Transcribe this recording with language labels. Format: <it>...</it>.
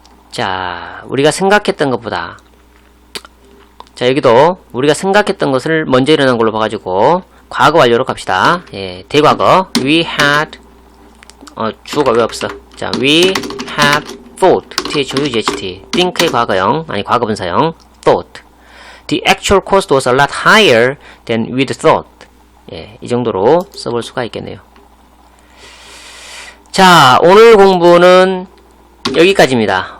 <ko>자, 우리가 생각했던 것보다. 자, 여기도 우리가 생각했던 것을 먼저 일어난 걸로 봐가지고 과거 완료로 갑시다. 예, 대과거.</ko> <en>We had</en> <ko>주어가 왜 없어?</ko> <en>자, we had thought. T-H-O-U-G-H-T.</en> <ko>think의 과거형, 아니 과거분사형.</ko> <en>thought. The actual cost was a lot higher than we'd thought.</en> <ko>예, 이 정도로 써볼 수가 있겠네요. 자, 오늘 공부는 여기까지입니다.</ko>